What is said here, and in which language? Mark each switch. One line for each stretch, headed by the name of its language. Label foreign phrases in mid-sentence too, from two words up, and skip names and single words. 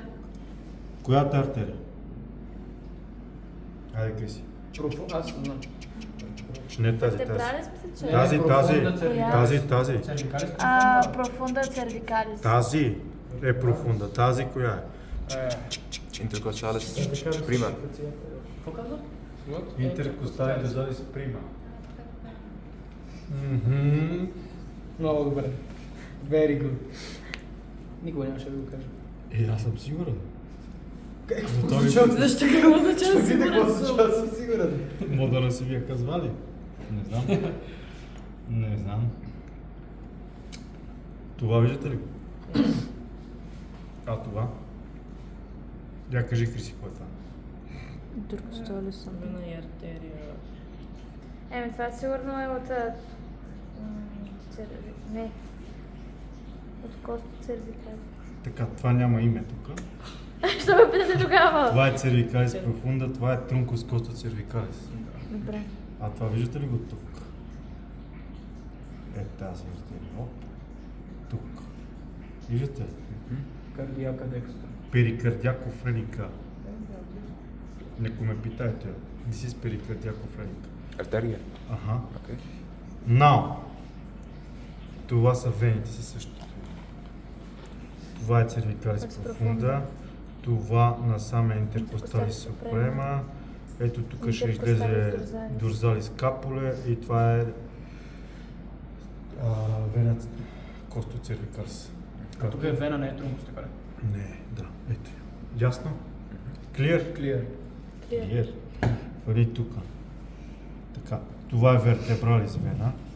Bulgarian: Коята артерия? Айде, Криси. Аз знам. Не тази, Те тази. брали сме се, че... Тази, тази. Cervicalis,
Latin: profunda cervicalis. Тази е профунда. Тази коя е? Intercossalis cervicalis, prima.
Bulgarian: Какво казва?
Latin: intercostalen dosalis prima.
Bulgarian: Много добре.
English: Very good.
Bulgarian: Никога нямаше да го кажа. Аз съм сигурен. Защо какво означава Видя какво сигурен съм? означава, съм сигурен. Мога да не си вие казвали? Не знам. Не знам. Това виждате ли го? А това? Я кажи, Криси, какво е това? Вена и артерия. Това сигурно е от... Не. От
Latin: costa cervicalis.
Bulgarian: Така, това няма име тук. Що ме питате тогава? Това е
Latin: cervicalis profunda,
Bulgarian: това е
Latin: truncus costa cervicalis.
Bulgarian: Добре. А това виждате ли го тук? Е тази артерия. Оп. Тук. Виждате?
Latin: cardiaca dextra.
Bulgarian: Перикардиакофреника. Некой ме питайте.
English: This is перикардиакофреника. Arteria. Аха. Okay. Now.
Bulgarian: Това са вените си също. Това е
Latin: cervicalis profunda. Това насам е intercostalis suprema.
Bulgarian: Ето тук ще излезе
Latin: dorsalis scapulae
Bulgarian: и това е вена costocervicalis. А тук е вена, не е трункус, така ли? Не, да, ето. Ясно? Clear?
English: Клиер.
Bulgarian: Clear. Вали тук. Така, това е vertebralis вена.